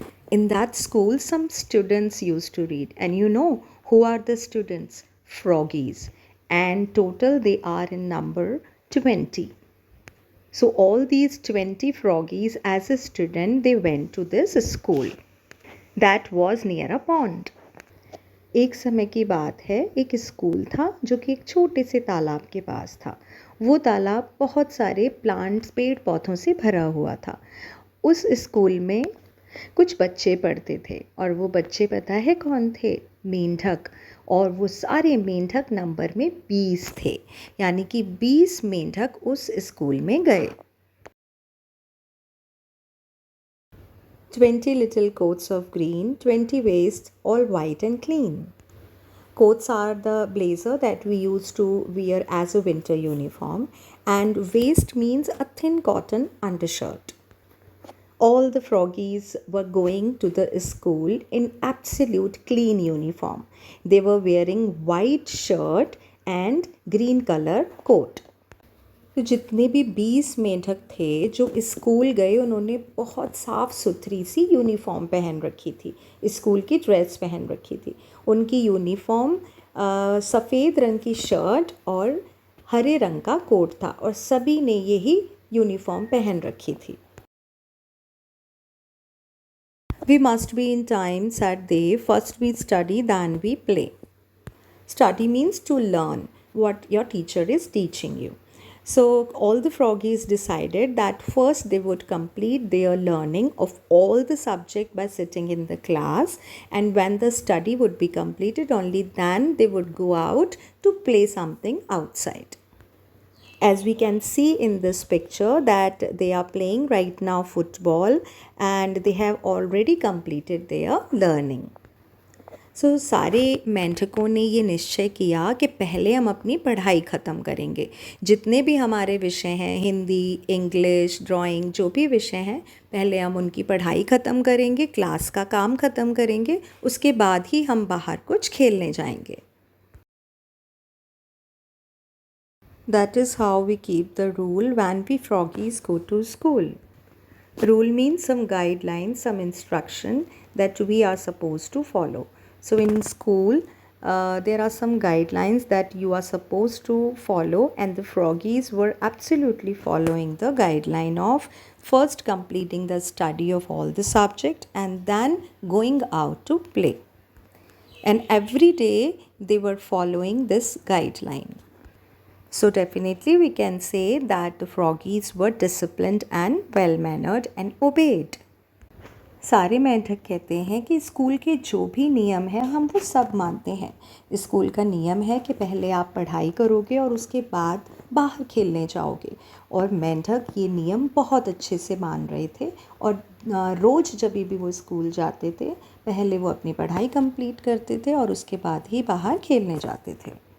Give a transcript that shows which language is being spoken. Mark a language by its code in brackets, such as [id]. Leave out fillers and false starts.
[en] In that school, some students used to read. And you know who are the students? Froggies. And total they are in number 20. So all these 20 froggies as a student, they went to this school that was near a pond. [hi] एक समय की बात है, एक school था जो कि एक छोटे से तालाब के पास था. वो तालाब बहुत सारे प्लांट्स पेड़ पौधों से भरा हुआ था. उस स्कूल में कुछ बच्चे पढ़ते थे और वो बच्चे पता है कौन थे? मेंढक. और वो सारे मेंढक नंबर में 20 थे, यानी कि 20 मेंढक उस स्कूल में गए. [en] 20 little coats of green, 20 waist, all white and clean. Coats are the blazer that we used to wear as a winter uniform, and waist means a thin cotton undershirt. All the froggies were going to the school in absolute clean uniform. They were wearing white shirt and green color coat. [hi] तो जितने भी 20 मेंढक थे जो school गए, उन्होंने बहुत साफ़ सुथरी सी यूनिफॉर्म पहन रखी थी, स्कूल की ड्रेस पहन रखी थी. उनकी यूनिफॉर्म सफ़ेद रंग की शर्ट और हरे रंग का कोट था और सभी ने यही यूनिफॉर्म पहन रखी थी. [en] We must be in time, said they. First we study, then we play. Study means to learn what your teacher is teaching you. So all the froggies decided that first they would complete their learning of all the subject by sitting in the class, and when the study would be completed, only then they would go out to play something outside. As we can see in this picture that they are playing right now football and they have already completed their learning. [hi] So सारे मेंढकों ने ये निश्चय किया कि पहले हम अपनी पढ़ाई ख़त्म करेंगे. जितने भी हमारे विषय हैं, हिंदी, इंग्लिश, ड्राइंग, जो भी विषय हैं, पहले हम उनकी पढ़ाई ख़त्म करेंगे, क्लास का काम ख़त्म करेंगे, उसके बाद ही हम बाहर कुछ खेलने जाएंगे. [en] That is how we keep the rule when we froggies go to school. Rule means some guidelines, some instruction that we are supposed to follow. So in school, there are some guidelines that you are supposed to follow, and the froggies were absolutely following the guideline of first completing the study of all the subject and then going out to play. And every day they were following this guideline. So definitely we can say that the froggies were disciplined and well-mannered and obeyed. [hi] सारे मेंढक कहते हैं कि school के जो भी नियम हैं हम वो सब मानते हैं. स्कूल का नियम है कि पहले आप पढ़ाई करोगे और उसके बाद बाहर खेलने जाओगे. और मेंढक ये नियम बहुत अच्छे से मान रहे थे और रोज़ जब भी वो स्कूल जाते थे, पहले वो अपनी पढ़ाई कंप्लीट करते थे और उसके बाद ही बाहर खेलने जाते थे.